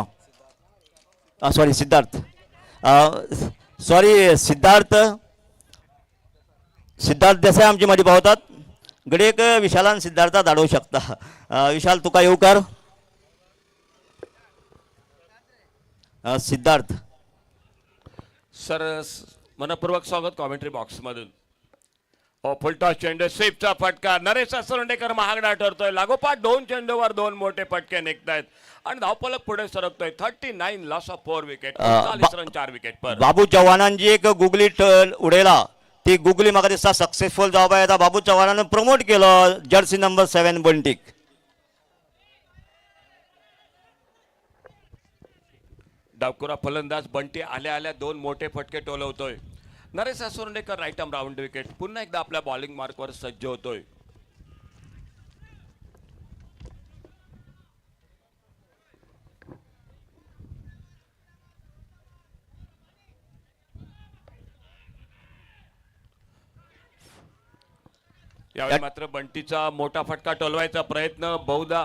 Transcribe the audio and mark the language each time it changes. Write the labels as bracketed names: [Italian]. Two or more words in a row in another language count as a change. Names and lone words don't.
[Konkani] सॉरी सिद्धार्थ, सिद्धार्थ देसाई आमच्या मध्ये पावतात. घडयेक विशालान सिद्धार्था धाडू शकता. विशाल तुका येवकार. सिद्धार्थ [Marathi] सर मनपूर्वक स्वागत कॉमेंट्री बॉक्स मधून. फुलटॉस चेंडू, स्वीपचा फटका. नरेश असोर्डेकर महागडा ठरतोय. लागोपाठ 2 चेंडूवर 2 मोठे फटके निघतायत आणि धावफलक पुढे सरकतोय. [English] 39 loss of 4 wicket. 40 run 4 wicket पर. [Konkani] बाबू चव्हाणांची एक गुगली उडयला ती गुगली म्हाका दिसता सक्सेसफुल जावपा येता. बाबू चव्हाणान प्रमोट केलो जर्सी नंबर 7 बंटीक. [Marathi] डावकुरा फलंदाज बंटी आल्या आल्या 2 मोठे फटके टोलवतोय. नरेश असोर्डेकर [English] right arm round wicket. [Marathi] पुन्हा एकदा आपल्या बॉलिंग मार्कवर सज्ज होतोय. यावेळी मात्र बंटीचा मोठा फटका टोलवायचा प्रयत्न बहुधा.